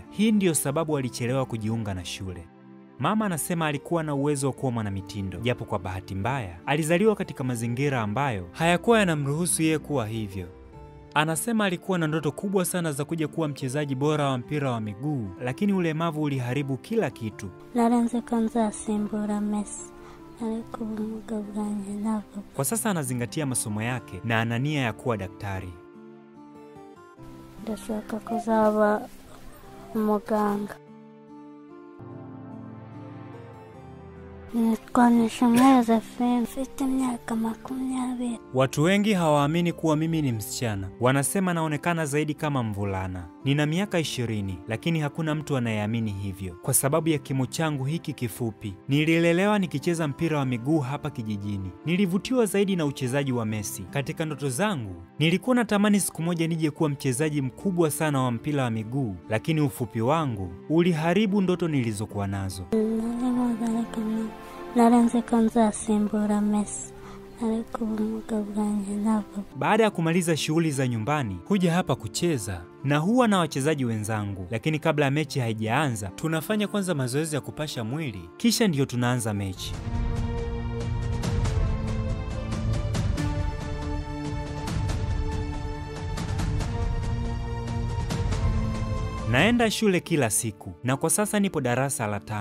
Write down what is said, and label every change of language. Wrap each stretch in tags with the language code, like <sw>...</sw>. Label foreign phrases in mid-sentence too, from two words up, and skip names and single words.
<sw>Hii ndiyo sababu alichelewa kujiunga na shule. Mama anasema alikuwa na uwezo wa kuwa mwanamitindo, japo kwa bahati mbaya alizaliwa katika mazingira ambayo hayakuwa yanamruhusu yeye kuwa hivyo. Anasema alikuwa na ndoto kubwa sana za kuja kuwa mchezaji bora wa mpira wa miguu, lakini ulemavu uliharibu kila kitu.</sw> <rw>Narenze kanza simbura Messi. Ariko ubumuga bwanjye ntabwo.</rw> <sw>Kwa sasa anazingatia masomo yake na ana nia ya kuwa daktari.</sw> <rw>Ndashaka kuzaba umuganga.</rw> <sw>Watu wengi hawaamini kuwa mimi ni msichana. Wanasema naonekana zaidi kama mvulana. Nina miaka 20, lakini hakuna mtu anayeamini hivyo kwa sababu ya kimo changu hiki kifupi. Nililelewa nikicheza mpira wa miguu hapa kijijini. Nilivutiwa zaidi na uchezaji wa Messi. Katika ndoto zangu, nilikuwa natamani siku moja nije kuwa mchezaji mkubwa sana wa mpira wa miguu, lakini ufupi wangu uliharibu ndoto nilizokuwa nazo.</sw> <rw>Narenze kanza simbura Messi. Ariko ubumuga bwanjye ntabwo.</rw> <sw>Baada ya kumaliza shughuli za nyumbani, huja hapa kucheza na huwa na wachezaji wenzangu, lakini kabla ya mechi haijaanza, tunafanya kwanza mazoezi ya kupasha mwili, kisha ndiyo tunaanza mechi. Naenda shule kila siku na kwa sasa nipo darasa la 5.</sw>